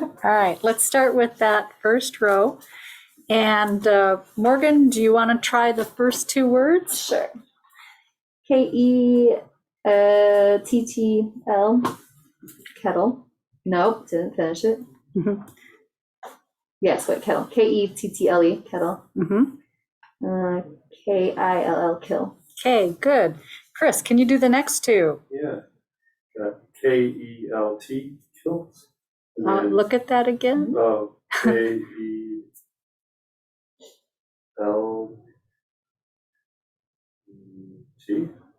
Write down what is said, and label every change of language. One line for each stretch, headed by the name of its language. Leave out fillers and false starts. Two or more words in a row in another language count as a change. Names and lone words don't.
English: All right, let's start with that first row. And Morgan, do you want to try the first two words? Sure. K-E-T-T-L, kettle. Nope, didn't finish it. Mhm. Yes, wait, kettle. K-E-T-T-L-E, kettle. K-I-L-L, kill. Okay, good. Chris, can you do the next two? Yeah. K-E-L-T, kilt. And then, Look at that again. oh, K-E-L-T.